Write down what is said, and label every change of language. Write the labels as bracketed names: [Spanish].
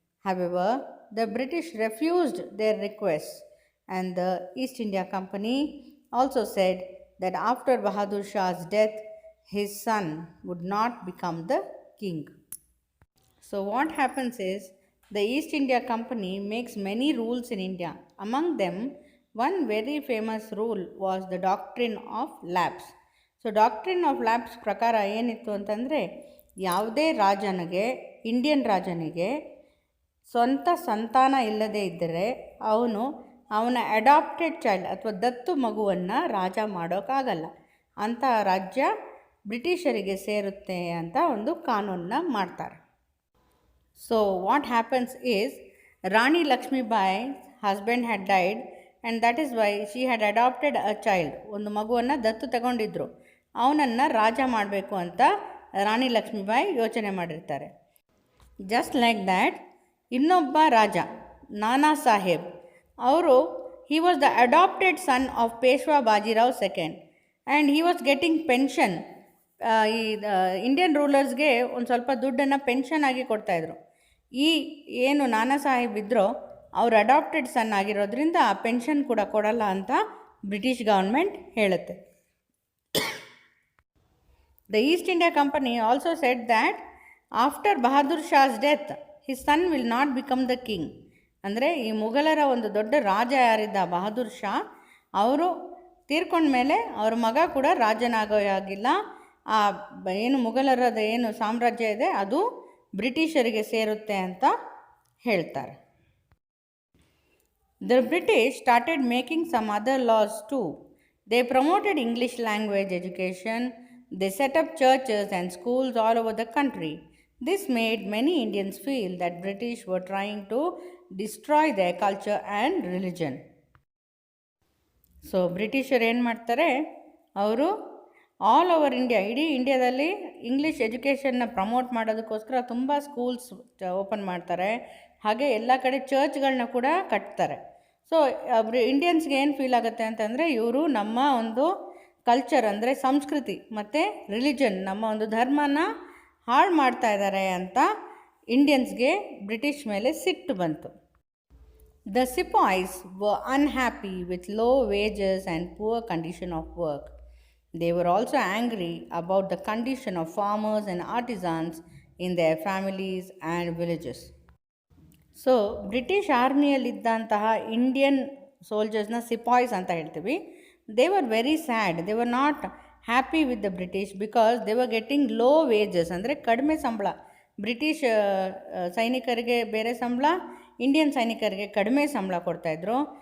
[English] However, the British refused their requests, and the East India Company also said that after Bahadur Shah's death, his son would not become the king. So, what happens is the East India Company makes many rules in India. Among them, one very famous rule was the doctrine of lapse. [Kannada] So doctrine of labs ಪ್ರಕಾರ ಏನಿತ್ತು ಅಂತಂದರೆ ಯಾವುದೇ Indian ರಾಜನಿಗೆ ಸ್ವಂತ ಸಂತಾನ ಇಲ್ಲದೇ ಇದ್ದರೆ ಅವನ ಅಡಾಪ್ಟೆಡ್ ಚೈಲ್ಡ್ ಅಥವಾ ದತ್ತು ಮಗುವನ್ನು ರಾಜ ಮಾಡೋಕ್ಕಾಗಲ್ಲ. ಅಂಥ ರಾಜ್ಯ ಬ್ರಿಟಿಷರಿಗೆ ಸೇರುತ್ತೆ ಅಂತ ಒಂದು ಕಾನೂನನ್ನ ಮಾಡ್ತಾರೆ. [English] So what happens is Rani Lakshmi Bai's husband had died and that is why she had adopted a child. [Kannada] ಒಂದು ಮಗುವನ್ನು ದತ್ತು ತಗೊಂಡಿದ್ರು. ಅವನನ್ನು ರಾಜ ಮಾಡಬೇಕು ಅಂತ ರಾಣಿ ಲಕ್ಷ್ಮೀಬಾಯಿ ಯೋಚನೆ ಮಾಡಿರ್ತಾರೆ. [English] just like that [Kannada] ಇನ್ನೊಬ್ಬ ರಾಜ [English] Nana Saheb he was the adopted son of Peshwa Bajirao II and he was getting pension. [Kannada] ಈ ಇಂಡಿಯನ್ ರೂಲರ್ಸ್ಗೆ ಒಂದು ಸ್ವಲ್ಪ ದುಡ್ಡನ್ನು ಪೆನ್ಷನ್ ಆಗಿ ಕೊಡ್ತಾಯಿದ್ರು. ಏನು ನಾನಾ ಸಾಹೇಬ್ ಇದ್ರೋ ಅವ್ರು ಅಡಾಪ್ಟೆಡ್ ಸನ್ ಆಗಿರೋದ್ರಿಂದ ಆ ಪೆನ್ಷನ್ ಕೂಡ ಕೊಡಲ್ಲ ಅಂತ ಬ್ರಿಟಿಷ್ ಗೌರ್ಮೆಂಟ್ ಹೇಳುತ್ತೆ. [English] The East India company also said that after Bahadur Shah's death his son will not become the king. [Kannada] ಅಂದರೆ ಈ ಮುಘಲರ ಒಂದು ದೊಡ್ಡ ರಾಜ ಯಾರಿದ್ದ ಬಹದ್ದೂರ್ ಶಾ, ಅವರು ತೀರ್ಕೊಂಡ ಮೇಲೆ ಅವ್ರ ಮಗ ಕೂಡ ರಾಜನಾಗೋ ಆಗಿಲ್ಲ. ಆ ಏನು ಮುಘಲರದ ಏನು ಸಾಮ್ರಾಜ್ಯ ಇದೆ ಅದು ಬ್ರಿಟಿಷರಿಗೆ ಸೇರುತ್ತೆ ಅಂತ ಹೇಳ್ತಾರೆ. [English] The British started making some other laws too. They promoted English language education. They set up churches and schools all over the country. This made many Indians feel that British were trying to destroy their culture and religion. [Kannada] So ಬ್ರಿಟಿಷರು ಏನು ಮಾಡ್ತಾರೆ, ಅವರು [English] all over India, [Kannada] ಇಡೀ ಇಂಡಿಯಾದಲ್ಲಿ English ಎಜುಕೇಷನ್ನ promote ಮಾಡೋದಕ್ಕೋಸ್ಕರ ತುಂಬ schools open ಮಾಡ್ತಾರೆ. ಹಾಗೆ ಎಲ್ಲ ಕಡೆ ಚರ್ಚ್ಗಳನ್ನ ಕೂಡ ಕಟ್ತಾರೆ. ಸೊ ಇಂಡಿಯನ್ಸ್ಗೆ ಏನು ಫೀಲ್ ಆಗುತ್ತೆ ಅಂತಂದರೆ ಇವರು ನಮ್ಮ ಒಂದು ಕಲ್ಚರ್ ಅಂದರೆ ಸಂಸ್ಕೃತಿ ಮತ್ತು ರಿಲಿಜನ್, ನಮ್ಮ ಒಂದು ಧರ್ಮನ ಹಾಳು ಮಾಡ್ತಾ ಇದ್ದಾರೆ ಅಂತ ಇಂಡಿಯನ್ಸ್ಗೆ ಬ್ರಿಟಿಷ್ ಮೇಲೆ ಸಿಟ್ಟು ಬಂತು. [English] The Sepoys were unhappy with low wages and poor condition of work. They were also angry about the condition of farmers and artisans in their families and villages. [Kannada] So British ಆರ್ಮಿಯಲ್ಲಿದ್ದಂತಹ Indian ಸೋಲ್ಜರ್ಸ್ನ ಸಿಪಾಯ್ಸ್ ಅಂತ ಹೇಳ್ತೀವಿ. [English] They were very sad. They were not happy with the British because they were getting low wages, [Kannada] ಅಂದರೆ ಕಡಿಮೆ ಸಂಬಳ. British ಸೈನಿಕರಿಗೆ ಬೇರೆ ಸಂಬಳ, Indian ಸೈನಿಕರಿಗೆ ಕಡಿಮೆ ಸಂಬಳ ಕೊಡ್ತಾಯಿದ್ರು.